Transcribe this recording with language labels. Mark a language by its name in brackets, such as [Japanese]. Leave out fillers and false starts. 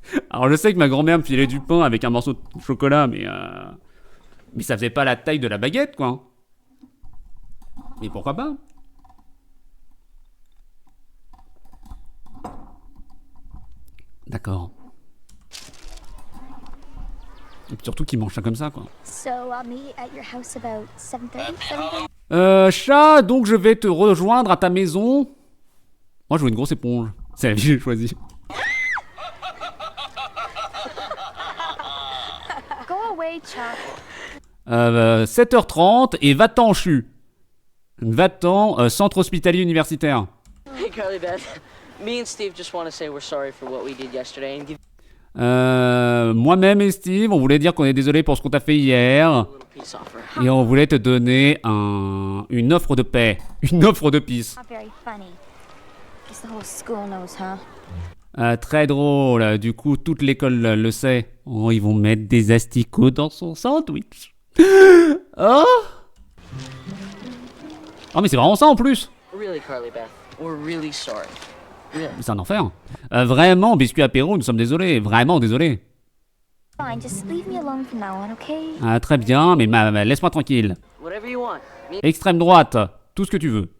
[French] Alors je sais que ma grand-mère me filait du pain avec un morceau de chocolat, mais ça faisait pas la taille de la baguette, quoi. Mais pourquoi pas? D'accord. Et puis surtout qu'il mange ça comme ça, quoi. [English] So I'll meet at your house about 7:30. [French] Chat, donc je vais te rejoindre à ta maison. Moi, je veux une grosse éponge. C'est la vie que j'ai choisie. [English] Go away, Chuck. [French] 7h30 et va-t'en, CHU. Va-t'en, centre hospitalier universitaire. [English] Hey, Carly Beth. Me and Steve just want to say we're sorry for what we did yesterday and give [French] Moi-même et Steve, on voulait dire qu'on est désolé pour ce qu'on t'a fait hier. [English] you a little peace offer. [French] Et on voulait te donner une offre de paix. Une offre de peace. [English] Not very funny. Guess the whole school knows, huh? [French] Très drôle. Du coup, toute l'école le sait. Oh, ils vont mettre des asticots dans son sandwich. Oh! Oh, mais c'est vraiment ça en plus. [English] Really, Carly Beth, we're really sorry. Really. [French] C'est un enfer. Vraiment, biscuit apéro, nous sommes désolés. Vraiment désolés. [English] Fine, just leave me alone from now on, okay? [French] Très bien, mais laisse-moi tranquille. [English] Whatever you want. Me [French] Extrême droite, tout ce que tu veux.